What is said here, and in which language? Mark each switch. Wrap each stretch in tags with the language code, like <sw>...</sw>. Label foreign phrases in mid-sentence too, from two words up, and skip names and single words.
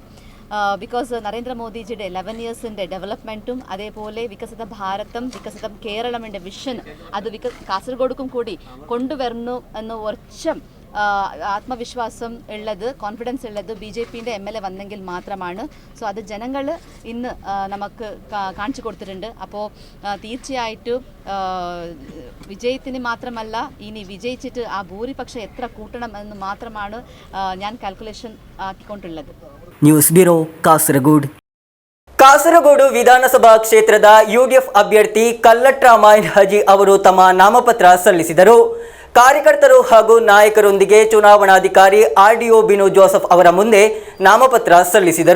<ml>ബിക്കോസ് നരേന്ദ്രമോദിജിയുടെ 11 ഇയേഴ്സിൻ്റെ ഡെവലപ്മെൻറ്റും അതേപോലെ വികസിത ഭാരതം വികസിത കേരളമിൻ്റെ വിഷൻ അത് കാസർഗോഡുക്കും കൂടി കൊണ്ടുവരുന്നു എന്ന് ഉറച്ച ആത്മവിശ്വാസം ഉള്ളത്, കോൺഫിഡൻസ് ഉള്ളത് BJPയുടെ MLA വന്നെങ്കിൽ മാത്രമാണ്. സോ അത് ജനങ്ങൾ ഇന്ന് നമുക്ക് കാണിച്ചു കൊടുത്തിട്ടുണ്ട്. അപ്പോൾ തീർച്ചയായിട്ടും വിജയത്തിന് മാത്രമല്ല, ഇനി വിജയിച്ചിട്ട് ആ ഭൂരിപക്ഷം എത്ര കൂട്ടണം എന്ന് മാത്രമാണ് ഞാൻ കാൽക്കുലേഷൻ ആക്കിക്കൊണ്ടുള്ളത്.</ml> <kn>ನ್ಯೂಸ್ ಬ್ಯೂರೋ ಕಾಸರಗೋಡು. ಕಾಸರಗೋಡು ವಿಧಾನಸಭಾ ಕ್ಷೇತ್ರದ UDF ಅಭ್ಯರ್ಥಿ ಕಲ್ಲಟ್ರ ಮಾಯಿನ್ ಹಾಜಿ ಅವರು ತಮ್ಮ ನಾಮಪತ್ರ ಸಲ್ಲಿಸಿದರು. ಕಾರ್ಯಕರ್ತರು ಹಾಗೂ ನಾಯಕರೊಂದಿಗೆ ಚುನಾವಣಾಧಿಕಾರಿ RDO ಬಿನು ಜೋಸೆಫ್ ಅವರ ಮುಂದೆ ನಾಮಪತ್ರ ಸಲ್ಲಿಸಿದರು.</kn>